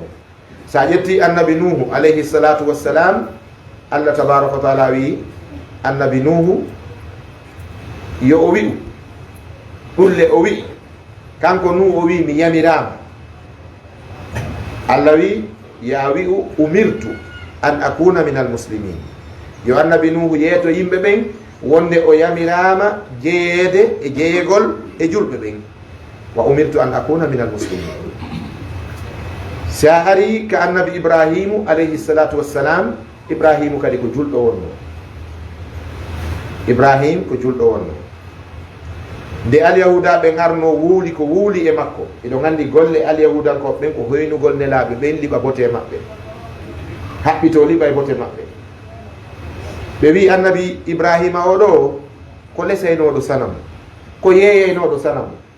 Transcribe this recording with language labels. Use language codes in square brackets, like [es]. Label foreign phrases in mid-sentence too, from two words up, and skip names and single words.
[ff] sa ƴetti annabi nuhu [ar] عليه الصلاة والسلام, [ff] Allah [ar] تبارك وتعالى [ff] wi annabi nuhu yo o wi'u ɗulle o wi'i kanko nuhu o wi mi yamirama. Allah wi ya wi'u [ar] أمرت أن أكون من المسلمين, [ff] yo annabi nuhu yeeto yimɓe ɓen wonde o yamirama jeeyede e jeeyegol e julɓe ɓen, [ar] وأمرت أن أكون من المسلمين. [ff] sa ari ka annabi ibrahimu [ar] عليه الصلاة والسلام, [ff] ibrahimu kadi ko julɗo wonno, ibrahim ko julɗo wonno. nde alyahuda ɓen arno wuuli ko wuuli e makko, eɗo gandi golle alyahudankoɓe ɓen ko hoynugol nelaɓe ɓen liɓa bote maɓɓe, haɓɓito liɓa e bote maɓɓe. ɓe wi annabi ibrahima oɗo ko lesaynoɗo sanamu, ko yeeyaynoɗo sanamu.